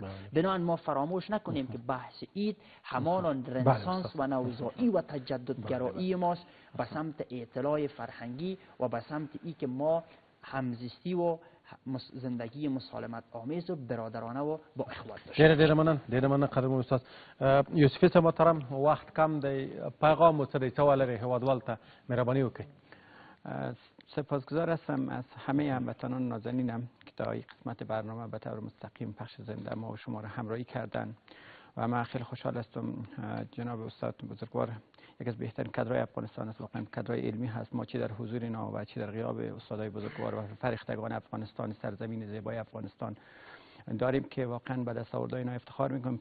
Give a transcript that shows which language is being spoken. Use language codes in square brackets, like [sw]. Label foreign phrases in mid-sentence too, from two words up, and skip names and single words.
[fa] بنابراین ما فراموش نکنیم که بحث عید همان رنسانس و نوزایی و تجددگرایی ماست به سمت اطلاع فرهنگی و به سمت ای که ما همزیستی و زندگی مسالمت آمیز و برادرانه و با اخوات داشته. [ps] ډېر مننه قدرمن استاد یوسفي صاحب محترم، وخت کم دی، پیغام ورته دی څه ولرئ هیوادوال ته مهرباني وکړئ. [fa] سپاسگزار هستم از همه هموطنان نازنینم که تا این قسمت برنامه به طور مستقیم پخش زنده ما و شما را همراهی کردن و من خیلی خوشحال هستم. جناب استاد بزرگوار یک از بهترین کادرهای افغانستان است، واقعا کادرهای علمی هست. ما چه در حضور اینا و چه در غیاب استادای بزرگوار و فرهیختگان افغانستان، سرزمین زیبای افغانستان داریم که واقعا به دستاوردهای اینا افتخار میکنیم.